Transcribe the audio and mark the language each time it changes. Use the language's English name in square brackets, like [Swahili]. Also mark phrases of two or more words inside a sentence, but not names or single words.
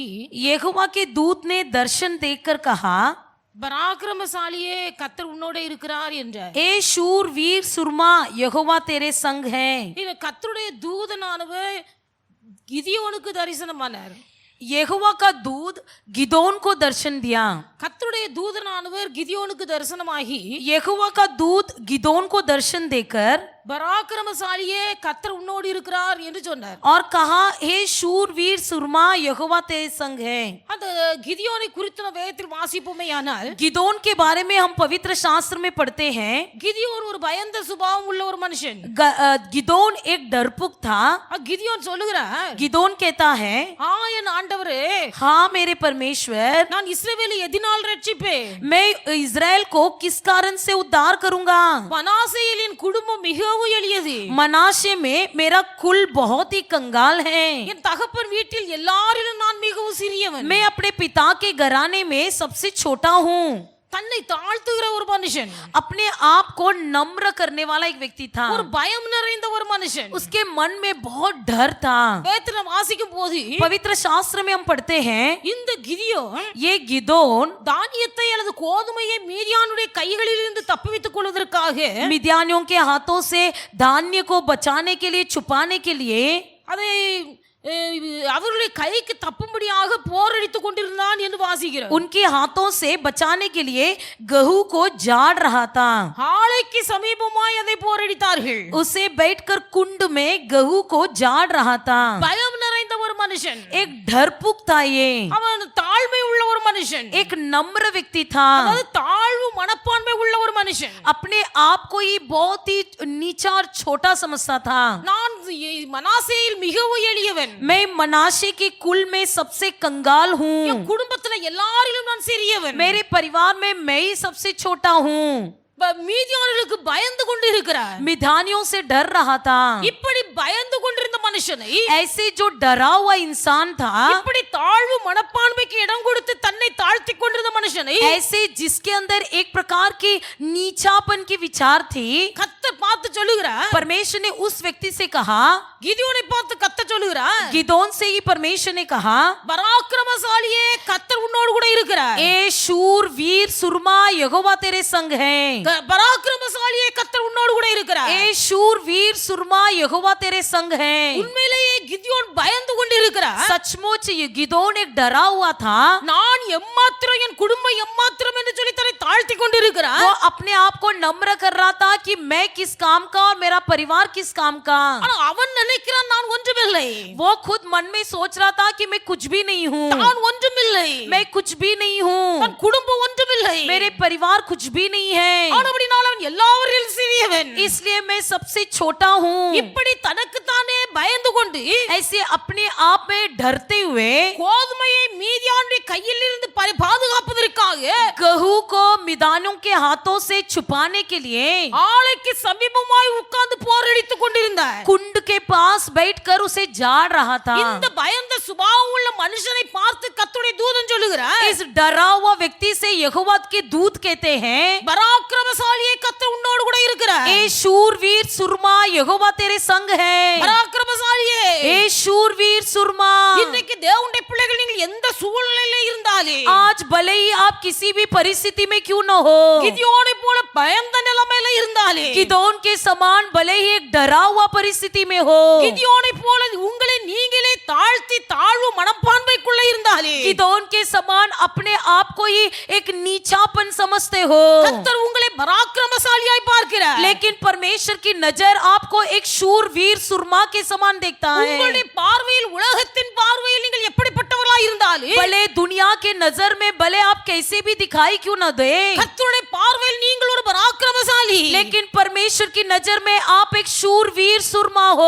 [Hindi] यहोवा के दूत ने दर्शन देखकर कहा, [Tamil] பராக்கிரமசாலியே கர்த்தர் உன்னோட இருக்கிறார் என்றார். [Hindi] ए शूर वीर सुरमा यहोवा तेरे संग है. [Tamil] இது கர்த்தருடைய தூதனானவர் கிதியோனுக்கு தரிசனமானார். [Hindi] यहोवा का दूत गिदोन को दर्शन दिया. [Tamil] கர்த்தருடைய தூதனானவர் கிதியோனுக்கு தரிசனமாகி, [Hindi] यहोवा का दूत गिदोन को दर्शन देकर [Tamil] பராக்கிரமசாலியே கர்த்தர் உன்னோடு இருக்கிறார் என்று சொன்னார். [Hindi] और कहा, हे शूर वीर सुरमा यहोवा तेरे संग है. [Tamil] அந்த கிதியோனை குறித்து நம்ம வேதத்தில் வாசிப்போமேயானால், [Hindi] गिदोन के बारे में हम पवित्र शास्त्र में पढ़ते हैं. [Tamil] கிதியோன் ஒரு பயந்த சுபாவம் உள்ள ஒரு மனுஷன். [Hindi] गिदोन एक डरपुक था. [Tamil] கிதியோன் சொல்லுகிறார், [Hindi] गिदोन कहता है, [Tamil] என் ஆண்டவரே, [Hindi] हाँ मेरे परमेश्वर, [Tamil] நான் இஸ்ரவேலை எதினால் ரட்சிப்பேன்? [Hindi] मैं इजराइल को किस कारण से उद्धार करूंगा? [Tamil] மனாசேயின் குடும்பம் மிகவும் எளியது. [Hindi] मनाशे में मेरा कुल बहुत ही कंगाल है. [Tamil] என் தகப்பன் வீட்டில் எல்லாரிலும் நான் மிகவும் சிறியவன். [Hindi] मैं अपने पिता के घराने में सबसे छोटा हूँ. [Tamil] தன்னை தாழ்த்துகிற ஒரு மனுஷன், [Hindi] अपने आप को नम्र करने वाला एक व्यक्ति था. [Tamil] ஒரு பயம் நிறைந்த ஒரு மனுஷன். [Hindi] उसके मन में बहुत डर था. [Tamil] வேதத்தில் வாசிக்கும் போது [Hindi] पवित्र शास्त्र में हम पढ़ते हैं, [Tamil] இந்த கிதியோன் [Hindi] ये गिदोन [Tamil] தானியத்தை அல்லது கோதுமையை மீதியானுடைய கைகளில் இருந்து தப்புவித்துக் கொள்வதற்காக [Hindi] मिद्यानियों के हाथों से धान्य को बचाने के लिए, छुपाने के लिए, [Tamil] அதை அவர்களுடைய கைக்கு தப்பும்படியாக போரடித்துக் கொண்டிருந்தான் என்று வாசிக்கிறோம். [Hindi] उनके हाथों से बचाने के लिए गहू को झाड़ रहा था. [Tamil] ஆலைக்கு சமீபமாய் அதை போரடித்தார்கள். [Hindi] उसे बैठकर कुंड में गहू को झाड़ रहा था. [Tamil] பயம் நிறைந்த ஒரு மனுஷன், [Hindi] एक डरपुक था ये. [Tamil] அவன் தாழ்மை உள்ள ஒரு மனுஷன், [Hindi] एक नम्र व्यक्ति था. [Tamil] அதாவது தாழ்வு மனப்பான்மை உள்ள ஒரு மனுஷன். [Hindi] अपने आप को ही बहुत ही नीचा और छोटा समझता था. [Tamil] நான் மனாசேயில் மிகவும் எளியவன். [Hindi] मैं मनाशे के कुल में सबसे कंगाल हूँ. [Tamil] என் குடும்பத்துல எல்லாரிலும் நான் சிறியவன். [Hindi] मेरे परिवार में मैं ही सबसे छोटा हूँ. [Tamil] மீதியானவர்களுக்கு பயந்து கொண்டு இருக்கிறார். [Hindi] मिधानियों से डर रहा था. [Tamil] இப்படி பயந்து கொண்டிருந்த மனுஷனை, [Hindi] ऐसे जो डरा हुआ इंसान था, [Tamil] இப்படி தாழ்வு மனப்பான்மைக்கு இடம் கொடுத்து தன்னை தாழ்த்தி கொண்டிருந்த மனுஷனை, [Hindi] ऐसे जिसके अंदर एक प्रकार की नीचापन की विचार थी, [Tamil] கர்த்தர் பார்த்து சொல்லுகிறார். [Hindi] परमेश्वर ने उस व्यक्ति से कहा, [Tamil] கிதியோனை பார்த்து கர்த்தர் சொல்லுகிறார், [Hindi] गिदोन से ही परमेश्वर ने कहा, [Tamil] பராக்கிரமசாலியே கர்த்தர் உன்னோடு கூட இருக்கிறார். [Hindi] ए शूर वीर सुरमा यहोवा तेरे संग है. [Tamil] பராக்கிரமசாலியே கர்த்தர் உன்னோடு கூட இருக்கிறார். [Hindi] ए शूर वीर सुरमा यहोवा तेरे संग है. [Tamil] உண்மையிலேயே கிதியோன் பயந்து கொண்டிருக்கிறார். [Hindi] सचमुच ये गिदोन एक डरा हुआ था. [Tamil] நான் எம்மாத்திரம், என் குடும்பம் எம்மாத்திரம் என்று சொல்லி தன்னை தாழ்த்தி கொண்டிருக்கிறார். [Hindi] वो अपने आप को नम्र कर रहा था कि मैं किस काम का और मेरा परिवार किस काम का. [Tamil] ஆனா அவன் நினைக்கிறான் நான் ஒன்றுமில்லை. [Hindi] वो खुद मन में सोच रहा था कि मैं कुछ भी नहीं हूँ. [Tamil] நான் ஒன்றுமில்லை. [Hindi] मैं कुछ भी नहीं हूँ. [Tamil] தன் குடும்பம் ஒன்றுமில்லை. [Hindi] मेरे परिवार कुछ भी नहीं है. [Tamil] ஆனபடியால் அவன் எல்லாவரிலும் சிறியவன். [Hindi] इसलिए मैं सबसे छोटा हूँ. [Tamil] இப்படி தனக்கு தானே பயந்து கொண்டு [Hindi] ऐसे अपने आप में डरते हुए [Tamil] கோதுமையை மீதியானுடைய கையில் இருந்து பாதுகாப்பதற்காக [Hindi] गहू को मिदानों के हाथों से छुपाने के लिए [Tamil] ஆலைக்கு சமீபமாய் உட்கார்ந்து போரடித்துக் கொண்டிருந்தார். [Hindi] कुंड के पास बैठकर उसे झाड़ रहा था. [Tamil] இந்த பயந்த சுபாவம் உள்ள மனுஷனை பார்த்து கர்த்தருடைய தூதன் சொல்லுகிறார், [Hindi] इस डरा हुआ व्यक्ति से यहोवा के दूत कहते हैं, [Tamil] பராக்கிரமசாலியே கர்த்தர் உன்னோடு கூட இருக்கிறார். [Hindi] ए शूरवीर सुरमा यहोवा तेरे संग है. [Tamil] பராக்கிரமசாலியே, [Hindi] ए शूरवीर सुरमा. [Tamil] இன்னைக்கு தேவனுடைய பிள்ளைகள் நீங்கள் எந்த சூழ்நிலையில இருந்தாலே, [Hindi] आज भले ही आप किसी भी परिस्थिति में क्यों न हो, [Tamil] கிதியோனை போல பயந்த நிலைமையில இருந்தாலே, [Hindi] गिदोन के समान भले ही एक डरा हुआ परिस्थिति में हो, [Tamil] கிதியோனை போல உங்களை நீங்களே தாழ்த்தி தாழ்வு மனப்பான்மைக்குள்ள இருந்தாலே, [Hindi] गिदोन के समान अपने आप को ही एक नीचापन समझते हो, [Tamil] கர்த்தர் உங்களை பராக்கிரமசாலியாய் பார்க்கிறார். [Hindi] लेकिन परमेश्वर की नजर आपको एक शूरवीर सुरमा के समान देखता है. [Tamil] உங்களுடைய பார்வையில், உலகத்தின் பார்வையில் நீங்கள் எப்படிப்பட்டவர்களாய் இருந்தாலும் [Hindi] भले दुनिया के नजर में भले आप कैसे भी दिखाई क्यों न दे, [Tamil] கர்த்தருடைய பார்வையில் நீங்கள் ஒரு பராக்கிரமசாலி. [Hindi] लेकिन परमेश्वर की नजर में आप एक शूरवीर सुरमा हो।